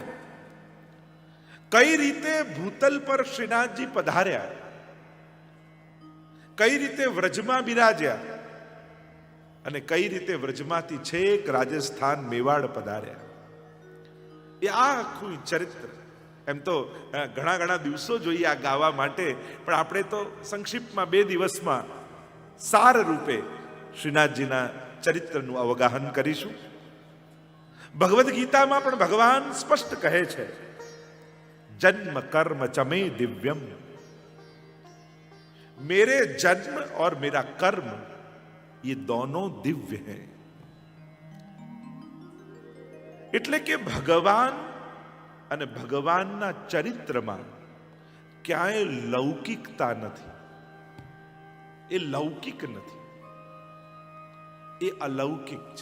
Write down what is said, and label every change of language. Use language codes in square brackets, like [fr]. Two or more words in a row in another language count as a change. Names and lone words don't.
[gu] કઈ રીતે ભૂતલ પર શ્રીનાથજી પધાર્યા, કઈ રીતે વ્રજમાં બિરાજ્યા અને કઈ રીતે વ્રજમાંથી છેક રાજસ્થાન મેવાડ પધાર્યા, એ આ આખું ચરિત્ર. એમ તો ઘણા દિવસો જોઈએ આ ગાવા માટે, પણ આપણે તો સંક્ષિપ્તમાં 2 દિવસમાં સાર રૂપે શ્રીનાથજીના ચરિત્રનું અવગાહન કરીશું. ભગવદ્ ગીતામાં પણ ભગવાન સ્પષ્ટ કહે છે, [sa] जन्म कर्म चमे दिव्यम, [hi] मेरे जन्म और मेरा कर्म ये दोनों दिव्य हैं. [gu] એટલે કે ભગવાન અને ભગવાનના ચરિત્રમાં ક્યાંય લૌકિકતા નથી. એ લૌકિક નથી, એ અલૌકિક છે.